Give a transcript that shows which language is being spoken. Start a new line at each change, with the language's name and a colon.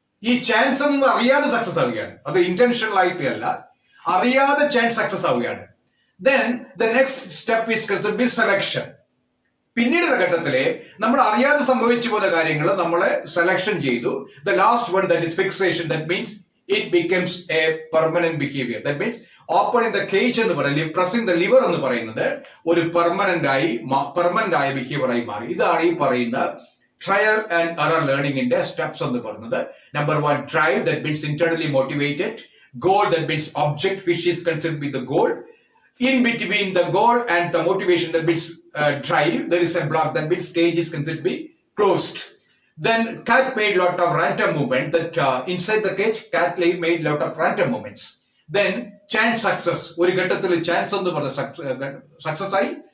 Malayalam: ഈ ചാൻസ് എന്ന് അറിയാതെ സക്സസ് ആവുകയാണ്, അത് ഇന്റൻഷണൽ ആയിട്ടല്ല, അറിയാതെ ചാൻസ് സക്സസ് ആവുകയാണ്.
English: Then the next step is be selection.
Malayalam: പിന്നീടുള്ള ഘട്ടത്തില് നമ്മൾ അറിയാതെ സംഭവിച്ചു പോയ കാര്യങ്ങൾ നമ്മൾ സെലക്ഷൻ ചെയ്തു.
English: The last one that is fixation. That means it becomes a permanent behavior. That means opening the cage
Malayalam: എന്ന് പറയുന്നത്,
English: pressing the liver
Malayalam: എന്ന് പറയുന്നത് ഒരു പെർമനന്റ് ആയ ബിഹേവിയർ ആയി മാറി. ഇതാണ് ഈ പറയുന്ന ട്രയൽ ആൻഡ് എറർ ലേണിംഗിന്റെ സ്റ്റെപ്സ് എന്ന് പറയുന്നത്.
English: Number 1 drive, that means internally motivated. Goal, that means object which is considered to be the goal. In between the goal and the motivation, that means drive, there is a block, that means cage is considered to be closed. Then cat made lot of random movement. That inside the cage, cat made lot of random movements. Then chance success,
Malayalam: ഒരു ഘട്ടത്തിൽ chance എന്ന് പറഞ്ഞ success ആയി.